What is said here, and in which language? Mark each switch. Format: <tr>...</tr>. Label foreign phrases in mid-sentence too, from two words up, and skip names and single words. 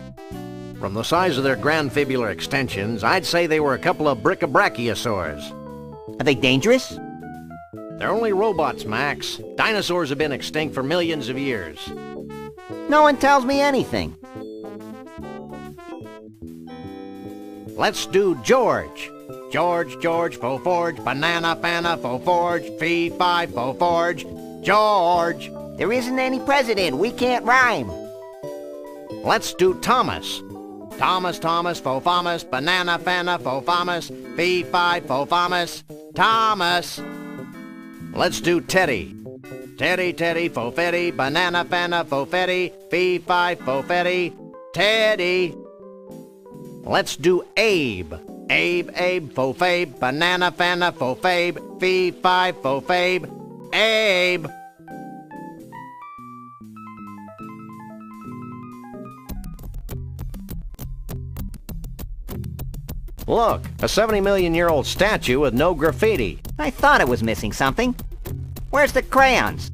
<en>From the size of their grandfibular extensions, I'd say they were a couple of brachiosaurs. Are they dangerous? They're only robots, Max. Dinosaurs have been extinct for millions of years. No one tells me anything. Let's do George. George, George, fo forge, banana, fana, fo forge, fee, fi, fo forge, George. There isn't any president. We can't rhyme. Let's do Thomas. Thomas, Thomas, fo famas, banana, fana, fo famas, fee, fi, fo famas, Thomas. Let's do Teddy. Teddy, Teddy, fo fetty, banana, fana, fo fetty, fee, fi, fo fetty, Teddy. Let's do Abe. Abe, Abe, fo fabe, banana, fana, fo fabe, fee, fi, fo fabe, Abe. Look, a 70-million-year-old statue with no graffiti. I thought it was missing something. Where's the crayons?</en>